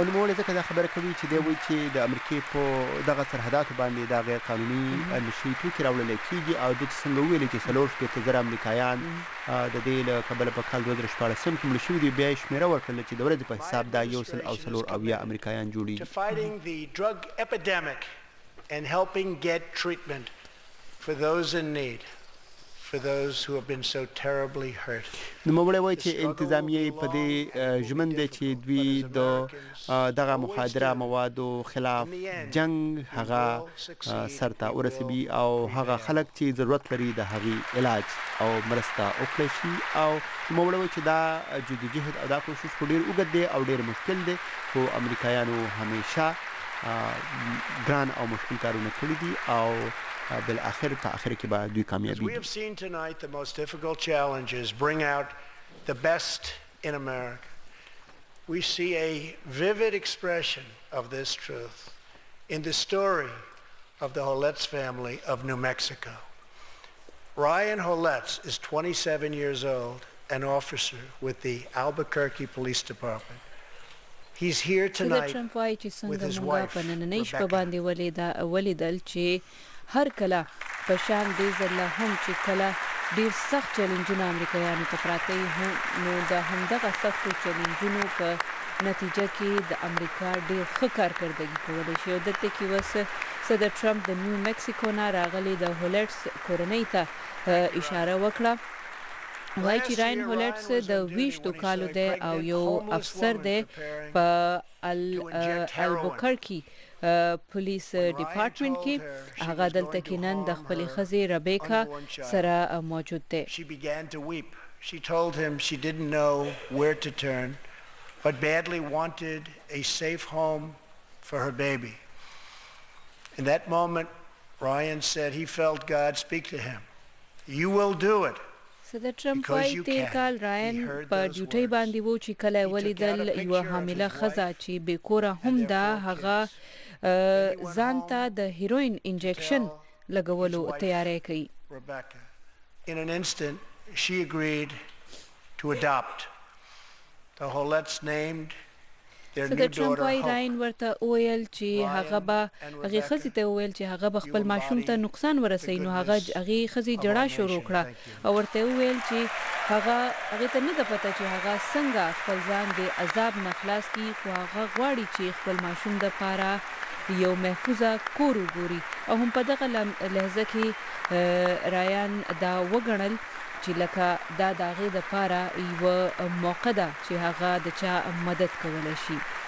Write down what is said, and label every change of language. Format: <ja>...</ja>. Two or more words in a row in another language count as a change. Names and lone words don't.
<ps>او نوموړی ځکه دا خبره کوي چې دی وایي چې د امریکې په دغه سرحداتو باندې دا غیر قانوني نشهیي توکي راوړلی کېږي او دوی چې څنګه وویلې چې 40,000 امریکایان د دې له کبله په کال 2014 کې مړه شوي دي بیا یې شمېره ورکړله چې د ورځې په حساب دا 140 امریکایان جوړېږي.</ps> <en>And helping get treatment for those in need, for those who have been so terribly hurt.</en> <ps>نوموړی وایي چې انتظامیه په دې ژمن دی چې دوی د دغه مخدره موادو خلاف جنگ هغه سر ته ورسوي او هغه خلک چې ضرورت لري د هغې علاج او مرسته وکړی شي. او نوموړی وایي چې دا جدوجهد او دا کوشش خو ډېر اوږد دی او ډېر مشکل دی خو امریکایانو همیشه ګران او مشکل کارونه کړي دي او بالاخر په اخر کې به دوی کامیابي دي.</ps> <en>We have seen tonight the most difficult challenges bring out the best in America. We see a vivid expression of this truth in the story of the Holetz family of New Mexico. Ryan Holetz is 27 years old, an officer with the Albuquerque Police Department. He's here tonight with his wife, Rebecca.</en> <ps>ولیدل چې هر کله په شان دې ځله هم چې کله ډېر سخت چیلنجونه امریکایانو ته پراته وي نو د همدغه سختو چیلنجونو په نتیجه کې د امریکا ډېر ښه کارکردګي کولی شي او دلته کې اوس صدر ټرمپ د نیو میکسیکو نه راغلي د هولټس کورنۍ ته اشاره وکړه. وایي چې راین هولټس د 20 کالو دی او یو افسر دی په البوکرکی پولیس ډپارټمنټ کې هغه دلته کې نن د خپلې ښځې ربیکا سره موجود دی.</ps> <en>She began to weep. She told him she didn't know where to turn but badly wanted a safe home for her baby. In that moment, Ryan said he felt God speak to him. You will do it.</en> <ps>صدر ټرمپ وايي تیر کال راین په ډیوټي باندې وو چې کله ولیدل یو حامله ښځه چې بې کوره هم ده هغه ځان ته د هیروین انجکشن لګولو تیاری کوي.</ps> <en>Rebecca. In an instant, she agreed to adopt. The Holletts named their new daughter Hope.</en> <ps>راین ورته وویل چې هغه به هغې ښځې ته وویل چې هغه به خپل ماشوم ته نقصان ورسوي نو هغې ښځې ژړا شروع کړه او ورته وویل چې هغې ته نه ده پته چې هغه څنګه خپل ځان د عذاب نه خلاص کړي خو هغه غواړي چې خپل ماشوم دپاره یو محفوظه کور وګوري او هم په دغه لحظه کې رایان دا وګڼل چې لکه دا د هغې دپاره یوه موقع ده چې هغه د چا مدد کولی شي.</ps>